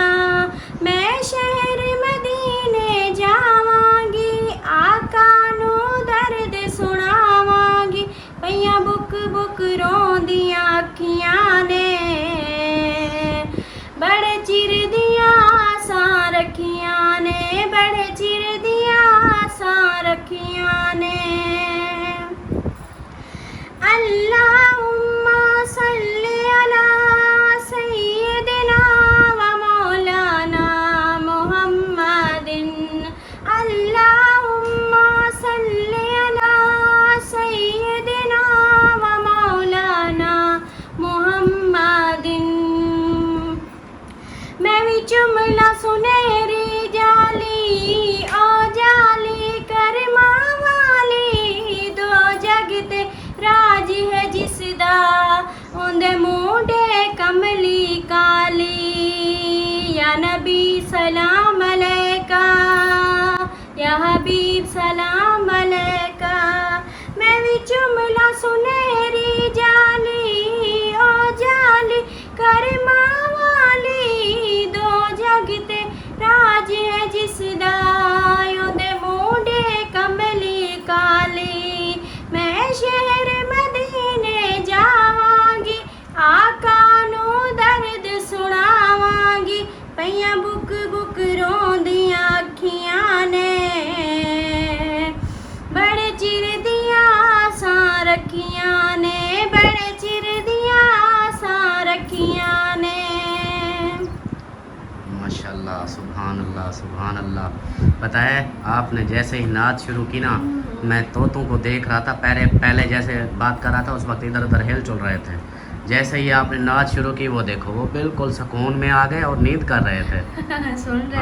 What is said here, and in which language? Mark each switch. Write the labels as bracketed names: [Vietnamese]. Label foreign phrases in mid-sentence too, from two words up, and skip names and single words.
[Punjabi] میں شہر مدینے جاواں گی، آقا نوں درد سناواں گی. پئیاں بک بک روندیاں اکھیاں نے، بڑے چر دیاں آساں رکھیاں نے، بڑے چر دیاں آساں رکھیاں نے. [Arabic] اللهم صل على سيدنا و مولانا محمد. اللهم صل على سيدنا و مولانا محمد. [Punjabi] میں بھی جملہ سنہری جالی، او جالی کرماں والی. دو جگ تے راج ہے جس دا، اوہدے موڈھے کملی کالی. [Arabic] يا نبي سلام عليك، يا حبيب سلام عليك. [Punjabi] میں بھی جملہ سنہری جالی، او جالی کرماں والی. دو جگ تے راج ہے جس دا، اوہدے موڈھے کملی کالی. میں شہر مدینے جاواں گی، آقا نوں درد سناواں گی. پئیاں بک بک روندیاں اکھیاں نے، بڑے چر دیاں آساں رکھیاں نے، بڑے چر دیاں آساں رکھیاں نے. [Arabic] ما شاء الله، سبحان الله، سبحان الله. [Urdu] پتہ ہے آپ نے جیسے ہی نعت شروع کی نا، میں طوطوں کو دیکھ رہا تھا. پہلے جیسے بات کر رہا تھا اس وقت ادھر ادھر ہل چل رہے تھے، جیسے ہی آپ نے ناچ شروع کی وہ دیکھو وہ بالکل سکون میں آ گئے اور نیند کر رہے تھے. سن رہے